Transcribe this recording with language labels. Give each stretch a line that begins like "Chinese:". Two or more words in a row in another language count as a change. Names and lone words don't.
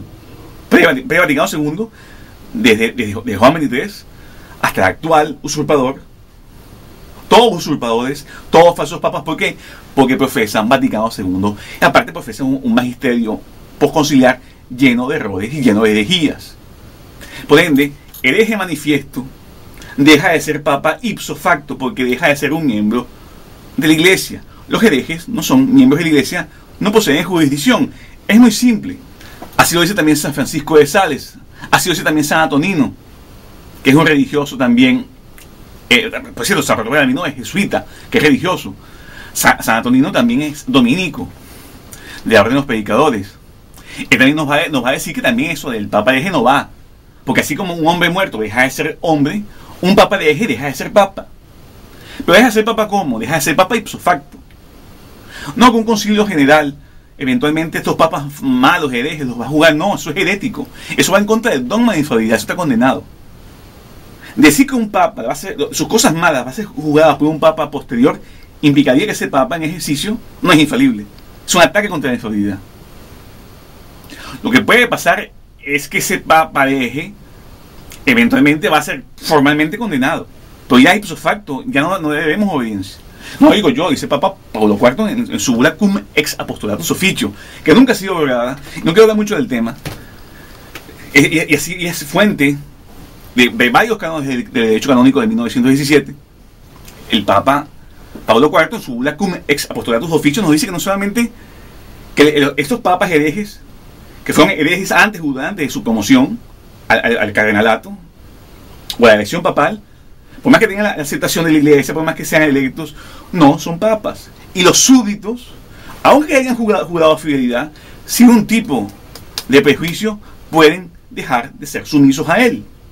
Spanish: Pre-Vaticano II, desde Juan XXIII hasta el actual usurpador, todos usurpadores, todos falsos papas. ¿Por qué? Porque profesan Vaticano II, y aparte profesan un magisterio postconciliar lleno de errores y lleno de herejías. Por ende, hereje manifiesto deja de ser papa
Latin: ipso facto,
Spanish: porque deja de ser un miembro de la iglesia. Los herejes no son miembros de la iglesia, no poseen jurisdicción. Es muy simple. Así lo dice también San Francisco de Sales, así lo dice también San Antonino, que es un religioso también. Por cierto, San Roberto Bellarmino es jesuita, que es religioso. San Antonino también es dominico, de la orden de los predicadores. Él también nos va a decir que también eso del papa hereje no va, porque así como un hombre muerto deja de ser hombre, un papa hereje deja de ser papa. Pero deja de ser papa ¿cómo? Deja de ser papa
Latin: ipso facto.
Spanish: No con un concilio general, eventualmente estos papas malos, herejes, los va a jugar. No, eso es herético. Eso va en contra del dogma de infalibilidad, eso está condenado. Decir que un papa va a hacer sus cosas malas, va a ser juzgado por un papa posterior, implicaría que ese papa en ejercicio no es infalible. Es un ataque contra la infalibilidad. Lo que puede pasar es que ese papa hereje eventualmente va a ser formalmente condenado. Pero ya
Latin: ipso facto,
Spanish: ya no debemos obediencia. No digo yo, dice Papa Pablo IV en su bula
Latin: cum ex apostolatus officio,
Spanish: que nunca ha sido abogada. No quiero hablar mucho del tema. Y así es fuente de varios cánones de derecho canónico de 1917. El Papa Pablo IV en su bula
Latin: cum ex apostolatus officio
Spanish: nos dice que no solamente que estos papas herejes, que fueron herejes antes o durante de su promoción al cardenalato o a la elección papal, por más que tengan la aceptación de la iglesia, por más que sean electos, no son papas. Y los súbditos, aunque hayan jurado fidelidad, sin un tipo de prejuicio, pueden dejar de ser sumisos a él.